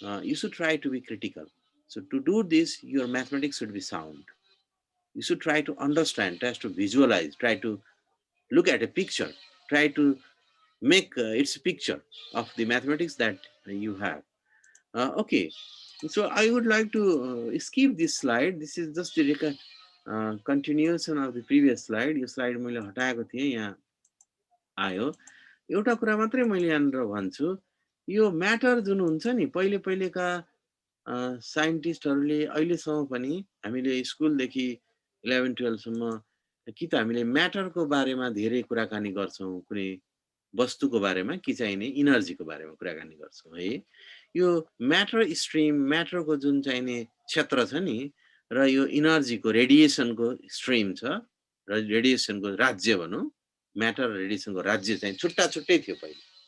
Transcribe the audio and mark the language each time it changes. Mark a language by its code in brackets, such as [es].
[en] You should try to be critical so to do this your mathematics should be sound you should try to understand, try to visualize, try to look at a picture, try to make its picture of the mathematics that you have. Okay, so I would like to skip this slide. This is just the continuation of the previous slide. [ne] यो slide मैले हटाएको थिएँ यहाँ आयो एउटा कुरा मात्रै मैले यहाँनिर भन्छु यो म्याटर जुन हुन्छ नि पहिले पहिलेका साइन्टिस्टहरूले अहिलेसम्म पनि हामीले स्कुलदेखि 11-12 सम्म कि त हामीले म्याटरको बारेमा धेरै कुराकानी गर्छौँ कुनै वस्तुको बारेमा कि चाहिँ नि इनर्जीको बारेमा कुराकानी गर्छौँ है यो म्याटर स्ट्रिम म्याटरको जुन चाहिने क्षेत्र छ नि र यो इनर्जीको रेडिएसनको स्ट्रिम छ र रेडिएसनको राज्य भनौँ म्याटर र रेडिएसनको राज्य चाहिँ छुट्टा छुट्टै थियो पहिले